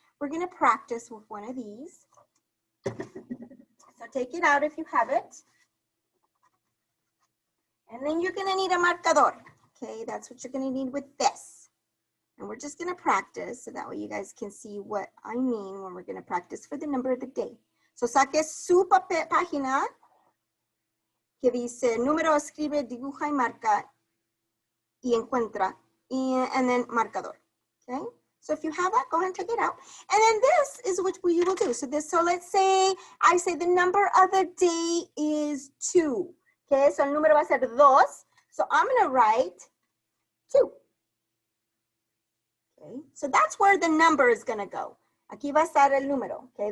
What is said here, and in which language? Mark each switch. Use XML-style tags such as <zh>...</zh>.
<en>We're gonna practice with one of these. So take it out if you have it. And then you're gonna need a marcador, okay? That's what you're gonna need with this. And we're just gonna practice so that way you guys can see what I mean when we're gonna practice for the number of the day.</en> <es>So saque su página que dice número, escribe, dibuja y marca y encuentra,</es> <en>and then</en> <es>marcador, okay?</es> <en>So if you have that, go ahead and take it out. And then this is what we will do. So let's say, I say the number of the day is 2, okay?</en> <es>So el número va a ser 2.</es> <en>So I'm gonna write 2. Okay, so that's where the number is gonna go.</en> <es>Aquí va a estar el número,</es> <en>okay?</en>